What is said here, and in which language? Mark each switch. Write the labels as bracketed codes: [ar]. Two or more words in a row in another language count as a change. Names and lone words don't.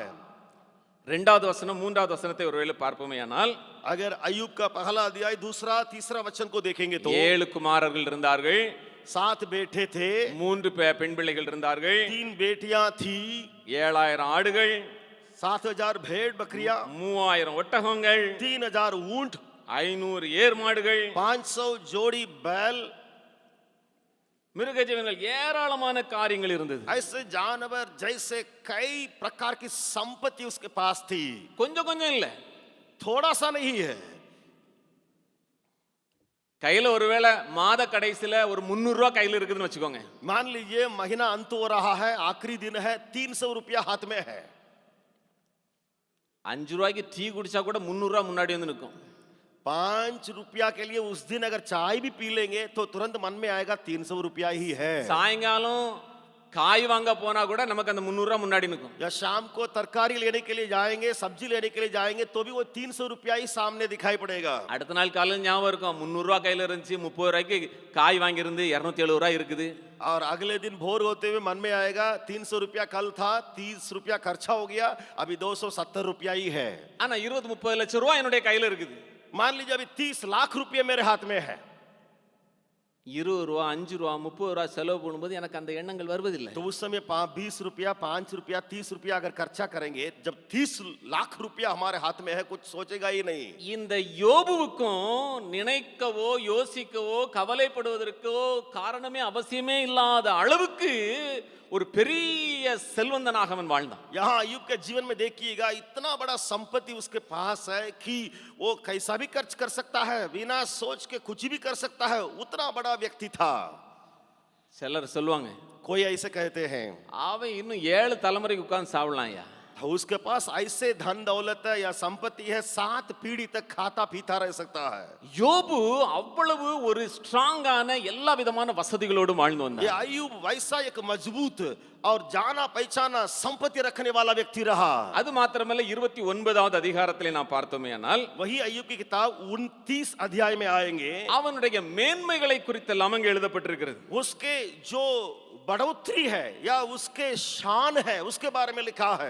[ta] இரண்டாவது வசனம் மூன்றாவது வசனத்தை ஒருவேளை பார்ப்போமேயானால், [hi] अगर अय्यूब का पहला अध्याय दूसरा तीसरा वचन को देखेंगे तो [ta] 7 குமாரர்கள் இருந்தார்கள், [hi] 7 बेटे थे, [ta] 3 பெண் பிள்ளைகள் இருந்தார்கள், [hi] 3 बेटियां थी, [ta] 7000 ஆடுகள், [hi] 7000 भेड़ बकरियां, [ta] 3000 ஒட்டகங்கள், [hi] 3000 ऊंट, [ta] 500 ஏர் மாடுகள், [hi] 500 जोड़ी बैल, [ta] மிருக ஜீவன்கள், ஏராளமான காரியங்கள் இருந்தது. [hi] ऐसे जानवर जैसे कई प्रकार की संपत्ति उसके पास थी। [ta] கொஞ்சம் கொஞ்சம் இல்ல, [hi] थोड़ा सा नहीं है। [ta] கையில ஒருவேளை மாத கடைசியில ஒரு 300 ரூபாய் கையில இருக்குதுன்னு வச்சுக்கோங்க. [hi] मान लीजिए महीना अंत हो रहा है, आखिरी दिन है, 300 रुपया हाथ में है। [ta] 5 ரூபாய்க்கு டீ குடிச்சா கூட 300 ரூபாய் முன்னாடி வந்து நிற்கும். [hi] 5 रुपया के लिए उस दिन अगर चाय भी पी लेंगे तो तुरंत मन में आएगा 300 रुपया ही है। [ta] சாயங்காலம் காய் வாங்க போனா கூட நமக்கு அந்த 300 ரூபாய் முன்னாடி நிற்கும். [hi] या शाम को तरकारी लेने के लिए जाएंगे, सब्जी लेने के लिए जाएंगे तो भी वो 300 रुपया ही सामने दिखाई पड़ेगा। [ta] அடுத்த நாள் காலையில ஞாபகம் இருக்கும், 300 ரூபாய் கையில இருந்துச்சு, 30 ரூபாய்க்கு காய் வாங்கி இருந்து 270 ரூபாய் இருக்குது. [hi] और अगले दिन भोर होते हुए मन में आएगा 300 रुपया कल था, 30 रुपया खर्चा हो गया, अभी 270 रुपया ही है। [ta] ஆனா 20-30 லட்சம் ரூபாய் என்னுடைய கையில இருக்குது. [hi] मान लीजिए अभी 30 लाख रुपये मेरे हाथ में है। [ta] 20 ரூபா 5 ரூபா 30 ரூபா செலவு பண்ணும்போது எனக்கு அந்த எண்ணங்கள் வருவதில்லை. [hi] तो उस समय 20 रुपया 5 रुपया 30 रुपया अगर खर्चा करेंगे, जब 30 लाख रुपया हमारे हाथ में है कुछ सोचेगा ही नहीं। [ta] இந்த யோபுவுக்கும் நினைக்கவோ யோசிக்கவோ கவலைப்படுவதற்கோ காரணமே அவசியமே இல்லாத அளவுக்கு ஒரு பெரிய செல்வந்தனாக அவன் வாழ்ந்தான். [hi] यहाँ अय्यूब के जीवन में देखिएगा इतना बड़ा संपत्ति उसके पास है कि वो कैसा भी खर्च कर सकता है, बिना सोच के कुछ भी कर सकता है, उतना बड़ा व्यक्ति था। [ta] சிலர் சொல்லுவாங்க, [hi] कोई ऐसे कहते हैं [ta] அவன் இன்னும் 7 தலைமுறைக்கு உட்கார்ந்து சாவலாம் ஐயா. [hi] उसके पास ऐसे धन दौलत है या संपत्ति है 7 पीढ़ी तक खाता पीता रह सकता है। [ta] யோபு அவ்வளவு ஒரு ஸ்ட்ராங்கான எல்லா விதமான வசதிகளோடும் வாழ்ந்து [hi] ये [ta] வந்தார். [hi] अय्यूब वैसा एक मजबूत और जाना पहचाना संपत्ति रखने वाला व्यक्ति रहा। [ta] அது மாத்திரமல்ல 29வது அதிகாரத்திலே நாம் பார்த்தோமேயானால் [hi] वही अय्यूब की किताब 29 अध्याय में आएंगे। [ta] அவனுடைய மேன்மைகளை குறித்தெல்லாம் அங்கே எழுதப்பட்டிருக்கிறது. [hi] उसके जो बढ़ोतरी है या उसके शान है उसके बारे में लिखा है।